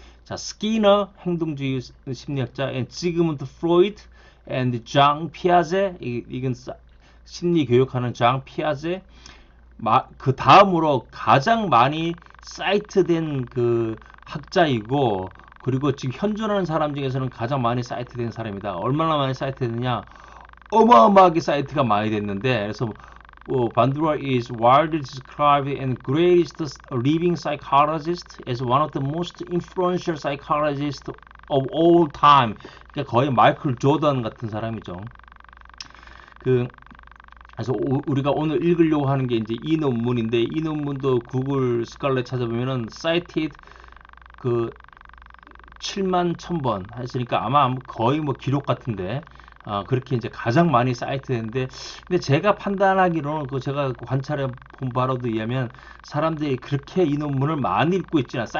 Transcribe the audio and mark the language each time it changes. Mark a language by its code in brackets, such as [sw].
[ko] 자, 스키너 행동주의 심리학자, 지그문드 프로이드, and 장 피아제, 이건 심리 교육하는 장 피아제. 그 다음으로 가장 많이 사이트된 그 학자이고, 그리고 지금 현존하는 사람 중에서는 가장 많이 사이트된 사람이다. 얼마나 많이 사이트됐느냐? 어마어마하게 사이트가 많이 됐는데, 그래서 [en] 반두라 is widely described and greatest living psychologist as one of the most influential psychologists of all time. [ko] 그러니까 거의 마이클 조던 같은 사람이죠. 그래서 우리가 오늘 읽으려고 하는 게 이제 이 논문인데, 이 논문도 구글 스칼렛 찾아보면은 cited 그 7만 1000번 했으니까 아마 거의 뭐 기록 같은데, 그렇게 이제 가장 많이 사이트했는데, 근데 제가 판단하기로는 그 제가 관찰해 본 바로도 의하면 사람들이 그렇게 이 논문을 많이 읽고 있지 않아.